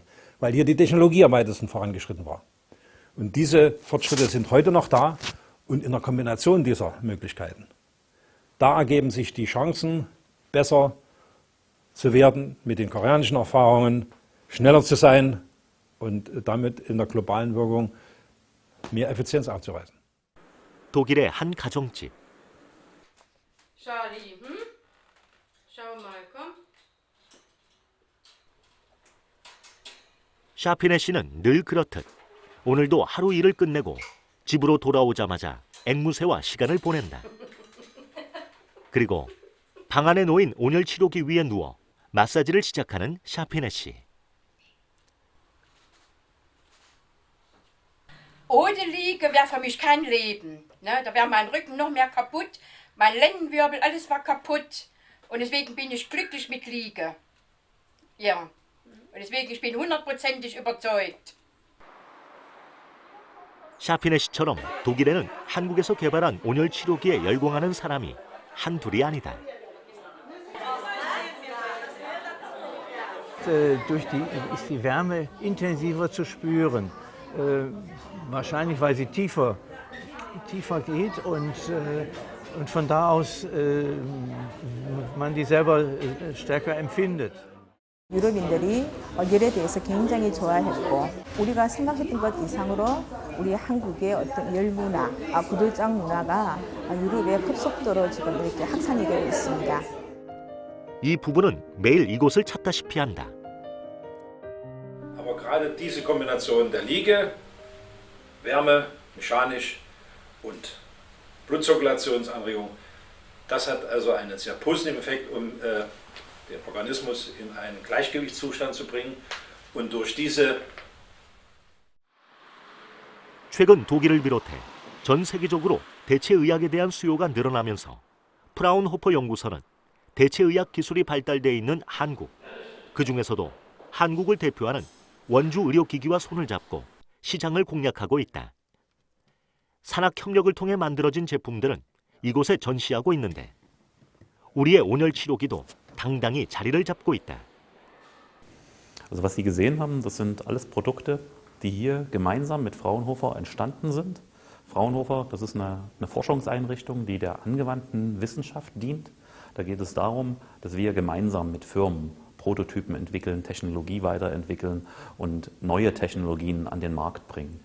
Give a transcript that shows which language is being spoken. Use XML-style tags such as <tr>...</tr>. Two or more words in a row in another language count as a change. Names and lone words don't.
<de>Weil hier die Technologie am weitesten vorangeschritten war. Und diese Fortschritte sind heute noch da und in der Kombination dieser Möglichkeiten. Da ergeben sich die Chancen, besser zu werden mit den koreanischen Erfahrungen, schneller zu sein und damit in der globalen Wirkung mehr Effizienz aufzuweisen.</de> <ko>독일의 한 가정집.</ko> <de>Charlie, Schau mal, komm.</de> <ko>샤피네 씨는 늘 그렇듯 오늘도 하루 일을 끝내고 집으로 돌아오자마자 앵무새와 시간을 보낸다. 그리고 방 안에 놓인 온열치료기 위에 누워 마사지를 시작하는 샤피네 씨.</ko> <de>Ohne Liege wäre für mich kein Leben. Ne? Da wäre mein Rücken noch mehr kaputt, mein Lendenwirbel, alles war kaputt. Und deswegen bin ich glücklich mit Liege. Ja. Und deswegen ich bin 100%ig überzeugt.</de> <ko>샤피네 씨처럼 독일에는 한국에서 개발한 온열치료기에 열광하는 사람이 한둘이 아니다.</ko> <de>Ist die Wärme intensiver zu spüren. Wahrscheinlich, weil sie tiefer geht und von da aus man die selber stärker empfindet.</de> <ko>유럽인들이 열에 대해서 굉장히 좋아했고 우리가 생각했던 것 이상으로 우리 한국의 어떤 열 문화, 구들장 문화가 유럽의 급속도로 지금 이렇게 확산이 되고 있습니다. 이 부부는 매일 이곳을 찾다시피 한다.</ko> <de>Gerade diese Kombination der Liege, Wärme, mechanisch und Blutzirkulationsanregung, das hat also einen sehr positiven Effekt, um den Organismus in einen Gleichgewichtszustand zu bringen. Und durch diese</de> <ko>최근 독일을 비롯해 전 세계적으로 대체의학에 대한 수요가 늘어나면서 프라운호퍼 연구소는 대체의학 기술이 발달돼 있는 한국, 그중에서도 한국을 대표하는 원주 의료기기와 손을 잡고 시장을 공략하고 있다. 산학협력을 통해 만들어진 제품들은 이곳에 전시하고 있는데 우리의 온열 치료기도 당당히 자리를 잡고 있다.</ko> <de>Also was Sie gesehen haben, das sind alles Produkte, die hier gemeinsam mit Fraunhofer entstanden sind. Fraunhofer, das ist eine Forschungseinrichtung, die der angewandten Wissenschaft dient. Da geht es darum, dass wir gemeinsam mit Firmen Prototypen entwickeln, Technologie weiterentwickeln und neue Technologien an den Markt bringen.</de>